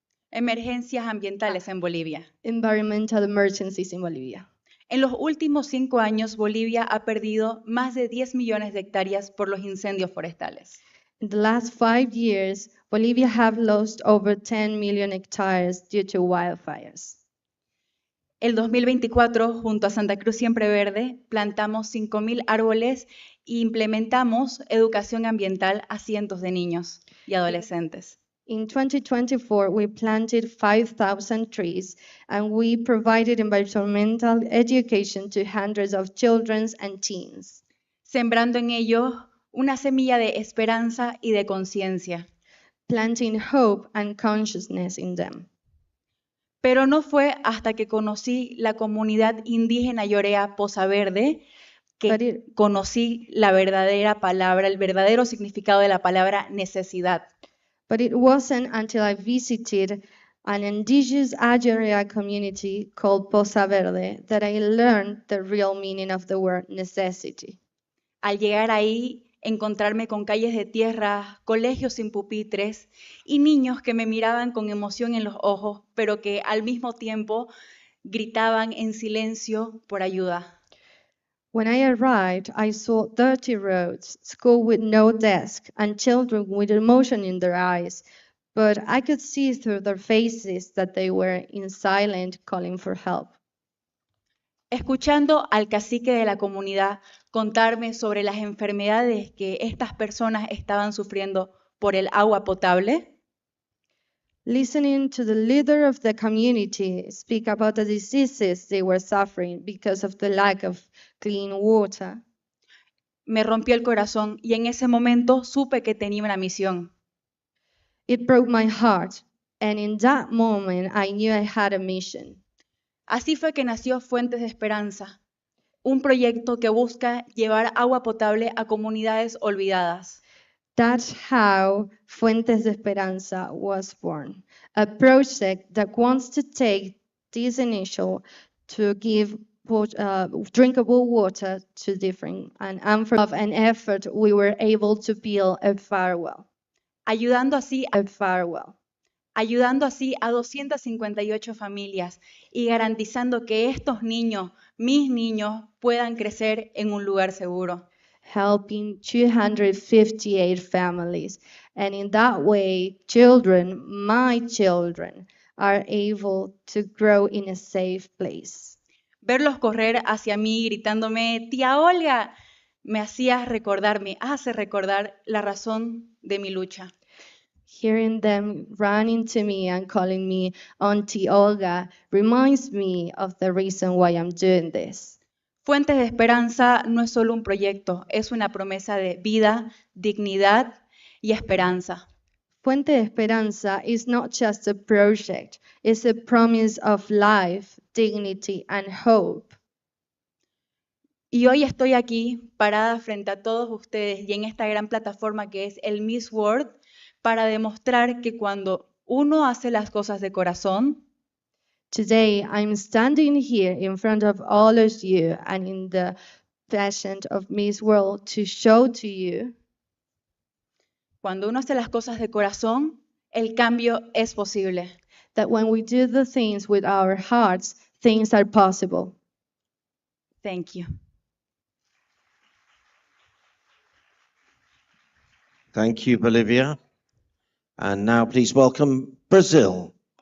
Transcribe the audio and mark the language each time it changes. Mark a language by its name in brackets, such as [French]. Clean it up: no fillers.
[Spanish] Emergencias ambientales en Bolivia. [English] environmental emergencies in Bolivia. [Spanish] En los últimos 5 años, Bolivia ha perdido más de 10 millones de hectáreas por los incendios forestales. [English] In the last 5 years, Bolivia have lost over 10 million hectares due to wildfires. [Spanish] El 2024, junto a Santa Cruz Siempre Verde, plantamos 5.000 árboles e implementamos educación ambiental a cientos de niños y adolescentes. [English] In 2024, we planted 5,000 trees and we provided environmental education to hundreds of children and teens, [Spanish] sembrando en ellos una semilla de esperanza y de conciencia. [English] planting hope and consciousness in them. [Spanish] Pero no fue hasta que conocí la comunidad indígena Yorea Poza Verde que conocí la verdadera palabra, el verdadero significado de la palabra necesidad. [English] But it wasn't until I visited an indigenous Ayorea community called Poza Verde that I learned the real meaning of the word necessity. [Spanish] Al llegar ahí, encontrarme con calles de tierra, colegios sin pupitres y niños que me miraban con emoción en los ojos, pero que al mismo tiempo gritaban en silencio por ayuda. [English] When I arrived, I saw dirty roads, school with no desk, and children with emotion in their eyes, but I could see through their faces that they were in silent calling for help. [Spanish] Escuchando al cacique de la comunidad contarme sobre las enfermedades que estas personas estaban sufriendo por el agua potable, [English] Listening to the leader of the community speak about the diseases they were suffering because of the lack of clean water, [Spanish] me rompió el corazón y en ese momento supe que tenía una misión. [English] it broke my heart, and in that moment I knew I had a mission. [Spanish] Así fue que nació Fuentes de Esperanza, un proyecto que busca llevar agua potable a comunidades olvidadas. [English] That's how Fuentes de Esperanza was born, a project that wants to take this initial to give drinkable water to different, and for love and effort, we were able to build a farewell. [Spanish] ayudando así, [English] A farewell. [Spanish] ayudando así a 258 familias y garantizando que estos niños, mis niños, puedan crecer en un lugar seguro. [English] Helping 258 families. And in that way, children, my children, are able to grow in a safe place. [Spanish] Verlos correr hacia mí gritándome, tía Olga, me hacía recordar, me hace recordar la razón de mi lucha. [English] Hearing them running to me and calling me Auntie Olga reminds me of the reason why I'm doing this. [Spanish] Fuentes de Esperanza no es solo un proyecto, es una promesa de vida, dignidad y esperanza. [English] Fuente de Esperanza is not just a project, it's a promise of life, dignity, and hope. [Spanish] Y hoy estoy aquí parada frente a todos ustedes y en esta gran plataforma que es el Miss World para demostrar que cuando uno hace las cosas de corazón, [English] Today, I'm standing here in front of all of you and in the passion of Miss World to show to you [Spanish] cuando uno hace las cosas de corazón, el cambio es posible. [English] that when we do the things with our hearts, things are possible. Thank you. Thank you, Bolivia. And now please welcome Brazil.